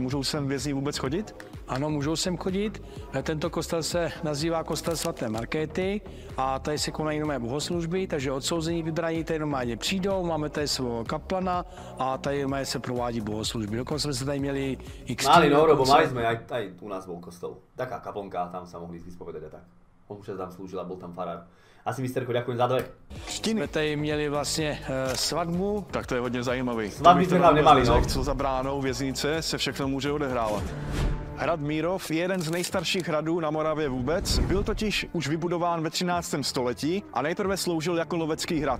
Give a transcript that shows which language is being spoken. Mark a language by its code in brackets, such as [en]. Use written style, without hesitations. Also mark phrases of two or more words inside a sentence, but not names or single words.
[cs] Můžou sem vězni vůbec chodit? Ano, můžou sem chodit. Tento kostel se nazývá kostel svaté Markéty a tady se konají nové bohoslužby, takže odsouzení vybraní tady normálně přijdou, máme tady svého kaplana a tady se provádí bohoslužby. Dokonce jsme se tady měli [sk] Mali no, lebo mali sme aj u nás bol kostol. Taká kaplnka, tam sa mohli vyspovedať a tak. On už tam slúžil a bol tam farár. Asi misterko, ďakujem za 2. [cs] Jsme tady měli vlastně svatbu. Tak to je hodně zajímavý. Svatby jsme tam nemali, no. Co za bránou věznice se všechno může odehrávat. Hrad Mírov je jeden z nejstarších hradů na Moravě vůbec. Byl totiž už vybudován ve 13. století a nejprve sloužil jako lovecký hrad.